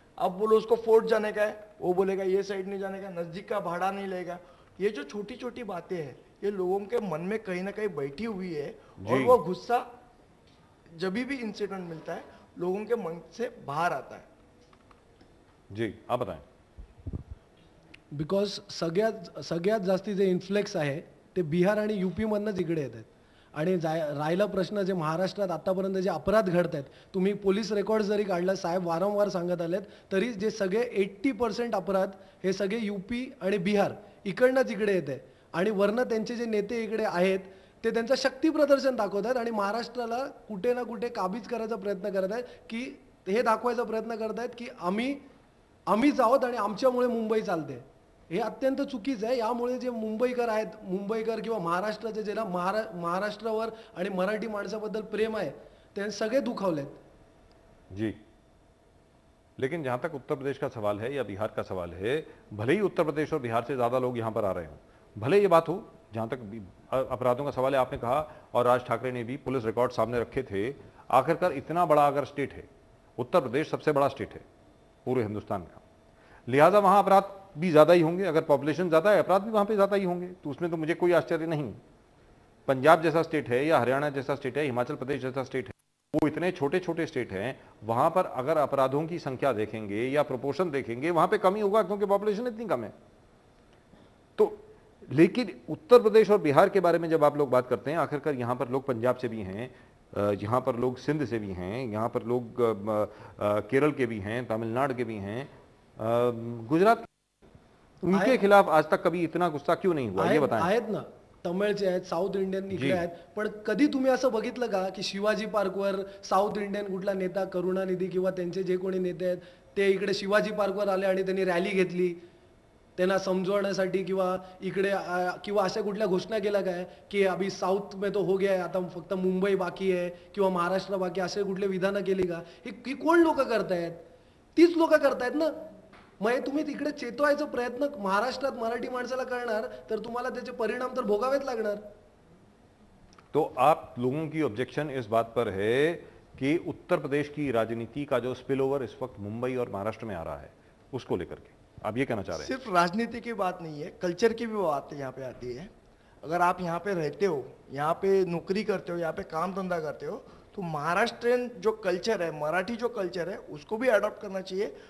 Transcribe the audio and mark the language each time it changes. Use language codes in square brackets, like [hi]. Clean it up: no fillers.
[hi] अब बोलो उसको फोर्ट जाने का है, वो बोलेगा ये साइड नहीं जाने का, नजदीक का भाड़ा नहीं लेगा. ये जो छोटी छोटी बातें हैं, ये लोगों के मन में कहीं ना कहीं बैठी हुई है और वो गुस्सा जब भी इंसिडेंट मिलता है लोगों के मन से बाहर आता है. जी, आप बताएं. [mr] बिकॉज सगळ्यात जास्ती जे इन्फ्लेक्स आहे ते बिहार आणि यूपी मधनंच इकडे येतात. आणि राहिला प्रश्न जे महाराष्ट्रात आतापर्यंत जे अपराध घडत आहेत, तुम्ही पोलीस रेकॉर्ड जरी काढला, साहेब वारंवार सांगत आलेत, तरी जे सगळे 80% अपराध हे सगळे UP आणि बिहार इकडनंच इकडे येते आणि वरनं त्यांचे जे नेते इकडे आहेत ते त्यांचं शक्ती प्रदर्शन दाखवतात आणि महाराष्ट्राला कुठे ना कुठे काबीज करायचा प्रयत्न करत आहेत, की हे दाखवायचा प्रयत्न करत आहेत की आम्हीच आहोत आणि आमच्यामुळे मुंबई चालते. हे अत्यंत चुकीचं आहे. यामुळे जे मुंबईकर आहेत, मुंबईकर किंवा महाराष्ट्राचे ज्याला महाराष्ट्रावर आणि मराठी माणसाबद्दल प्रेम आहे, ते सगळे दुखावलेत. [hi] जी, लेकिन जहां तक उत्तर प्रदेश का सवाल है या बिहार का सवाल है, भले ही उत्तर प्रदेश और बिहार से ज्यादा लोग यहां पर आ रहे हों, भले ये बात हो, जहां तक अपराधों का सवाल है, आपने कहा और राज ठाकरे ने भी पुलिस रिकॉर्ड सामने रखे थे. आखिरकार इतना बड़ा अगर स्टेट है, उत्तर प्रदेश सबसे बड़ा स्टेट है पूरे हिंदुस्तान का, लिहाजा वहां अपराध भी ज्यादा ही होंगे. अगर पॉपुलेशन ज्यादा है, अपराध भी वहां पे ज्यादा ही होंगे. तो उसमें तो मुझे कोई आश्चर्य नहीं. पंजाब जैसा स्टेट है या हरियाणा जैसा स्टेट है, हिमाचल प्रदेश जैसा स्टेट है, वो इतने छोटे छोटे स्टेट हैं, वहां पर अगर अपराधों की संख्या देखेंगे या प्रोपोर्शन देखेंगे, वहां पे कमी होगा क्योंकि पॉपुलेशन इतनी कम है. तो लेकिन उत्तर प्रदेश और बिहार के बारे में जब आप लोग बात करते हैं, आखिरकार यहाँ पर लोग पंजाब से भी हैं, यहाँ पर लोग सिंध से भी हैं, यहाँ पर लोग केरल के भी हैं, तमिलनाडु के भी हैं, गुजरात, उनके खिलाफ आज तक कभी इतना गुस्सा क्यों नहीं हुआ, ये बताएं. [mr] आहेत ना, तमिळचे आहेत, साऊथ इंडियन इकडे आहेत, पण कधी तुम्ही असं बघितलं का की शिवाजी पार्कवर साऊथ इंडियन कुठला नेता, करुणानिधी किंवा त्यांचे जे कोणी नेते आहेत ते इकडे शिवाजी पार्कवर आले आणि त्यांनी रॅली घेतली त्यांना समजवण्यासाठी, किंवा इकडे किंवा अशा कुठल्या घोषणा केल्या काय की [hi] अभी साऊथ में तो हो गया है, [mr] आता फक्त मुंबई बाकी आहे किंवा महाराष्ट्र बाकी, असे कुठले विधानं केली का? ही कोण लोक करतायत? तीच लोक करतायत ना. मग तुम्ही तिकडे चेतवायचा प्रयत्न महाराष्ट्रात मराठी माणसाला करणार तर तुम्हाला त्याचे परिणाम तर भोगावेच लागणार. [hi] तो आप लोगों की ऑब्जेक्शन इस बात पर है कि उत्तर प्रदेश की राजनीति का जो स्पिल ओवर इस वक्त मुंबई और महाराष्ट्र में आ रहा है, उसको लेकर के आप ये कहना चाह रहे हैं? सिर्फ राजनीति की बात नहीं है, कल्चर की भी बात यहाँ पे आती है. अगर आप यहाँ पे रहते हो, यहाँ पे नौकरी करते हो, यहाँ पे काम धंधा करते हो, तो महाराष्ट्रियन जो कल्चर है, मराठी जो कल्चर है, उसको भी अडॉप्ट करना चाहिए.